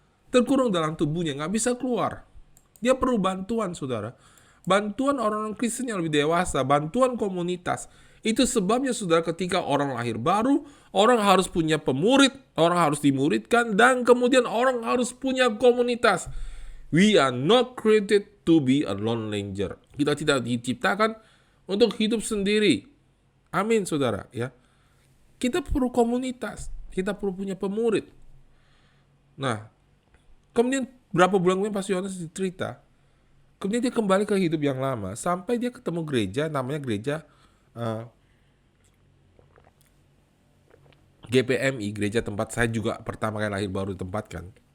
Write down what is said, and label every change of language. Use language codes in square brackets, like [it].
[id] Terkurung dalam tubuhnya, nggak bisa keluar. Dia perlu bantuan, saudara. Bantuan orang-orang Kristen yang lebih dewasa, bantuan komunitas. Itu sebabnya, saudara, ketika orang lahir baru, orang harus punya pemurid, orang harus dimuridkan, dan kemudian orang harus punya komunitas. [en] We are not created to be a lone ranger. [id] Kita tidak diciptakan untuk hidup sendiri. Amin, saudara. Ya, kita perlu komunitas, kita perlu punya pemurid. Nah, kemudian berapa bulan kemudian Pastor Yohanes cerita, kemudian dia kembali ke hidup yang lama, sampai dia ketemu gereja, namanya gereja GPMI, gereja tempat saya juga pertama kali lahir baru ditempatkan.